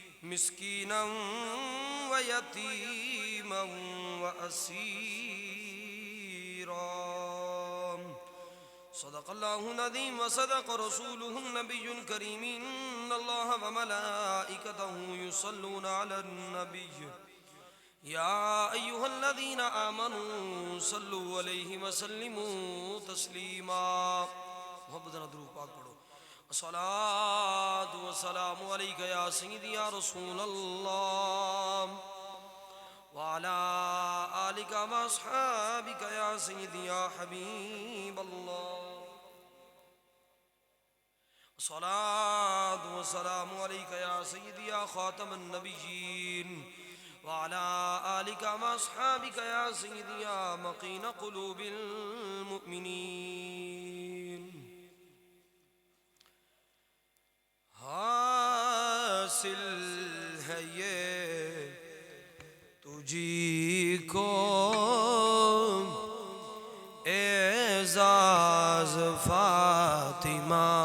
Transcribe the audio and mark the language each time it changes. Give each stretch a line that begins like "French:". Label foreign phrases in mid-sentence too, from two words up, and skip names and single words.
Arabic: مسكينا ويتيما وأسيرا. صدق الله العظيم وصدق رسوله النبي الكريم. إن الله وملائكته يصلون على النبي يا أيها الذين آمنوا صلوا عليه وسلموا تسليما.
Urdu: محبت درود پاک پڑھو.
Arabic: الصلاة والسلام عليك يا سيدي يا رسول الله وعلى آلك وأصحابك يا سيدي يا حبيب الله. الصلاة والسلام عليك يا سيدي يا خاتم النبيين وعلى آلك وأصحابك يا سيدي يا مكين قلوب المؤمنين.
Urdu: حاصل ہے یہ تجھی کو اعجاز فاطمہ.